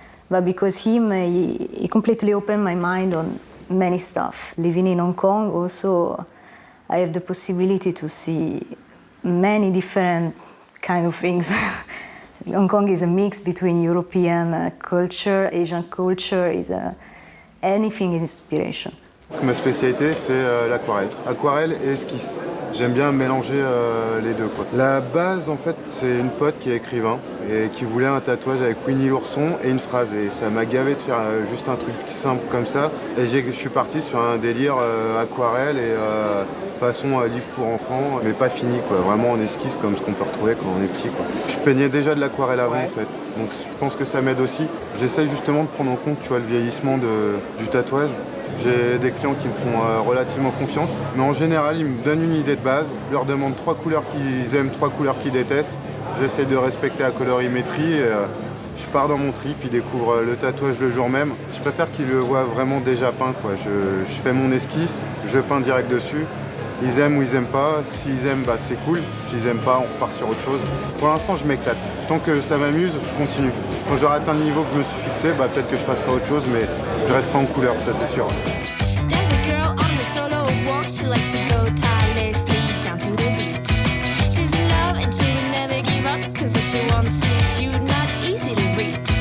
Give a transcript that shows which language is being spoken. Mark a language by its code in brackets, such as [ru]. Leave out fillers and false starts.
[en] But because he completely opened my mind on many stuff. Living in Hong Kong also, I have the possibility to see many different kind of things. Hong Kong is a mix between European culture, Asian culture, anything is inspiration. [fr] Ma spécialité, c'est l'aquarelle. Aquarelle et esquisse. J'aime bien mélanger les deux, quoi. La base, en fait, c'est une pote qui est écrivain et qui voulait un tatouage avec Winnie l'ourson et une phrase. Et ça m'a gavé de faire juste un truc simple comme ça. Et je suis parti sur un délire aquarelle et façon livre pour enfants, mais pas fini, quoi. Vraiment en esquisse comme ce qu'on peut retrouver quand on est petit, quoi. Je peignais déjà de l'aquarelle avant, en fait. Donc je pense que ça m'aide aussi. J'essaye justement de prendre en compte, tu vois, le vieillissement du tatouage. J'ai des clients qui me font relativement confiance, mais en général, ils me donnent une idée de base, je leur demande 3 couleurs qu'ils aiment, 3 couleurs qu'ils détestent. J'essaie de respecter la colorimétrie et je pars dans mon trip, ils découvrent le tatouage le jour même. Je préfère qu'ils le voient vraiment déjà peint, quoi. Je fais mon esquisse, je peins direct dessus. Ils aiment ou ils aiment pas. S'ils aiment, bah, c'est cool. S'ils aiment pas, on repart sur autre chose. Pour l'instant, je m'éclate. Tant que ça m'amuse, je continue. Quand j'aurai atteint le niveau que je me suis fixé, bah, peut-être que je passerai à autre chose, mais je resterai en couleur, ça c'est sûr. [en] There's a girl on her solo walk. She likes to go tirelessly down to the beach. She's in love and she'll never give up, 'cause if she wants it, she's not easy to reach.